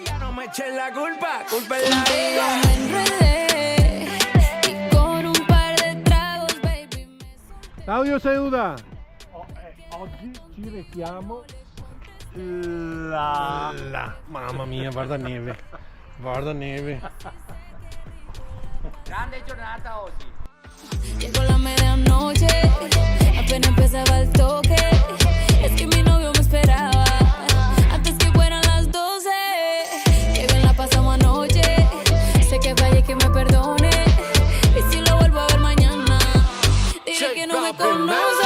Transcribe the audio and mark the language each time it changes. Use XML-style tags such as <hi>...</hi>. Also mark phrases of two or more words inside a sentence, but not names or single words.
<es>No me echen la culpa es la Contigo me enredé y con un par de tragos, baby, me Claudio Seuda.</es> <it>Oggi ci rechiamo mamma mia, guarda neve. Guarda neve. Grande giornata oggi.</it> <es>Llegó la medianoche, apenas empezaba el toque. Es que mi novio me esperaba antes que fueran las 12. Que bien la pasamos anoche. Sé que fallé, que me perdone. Y si lo vuelvo a ver mañana, diré que no me conoce.</es>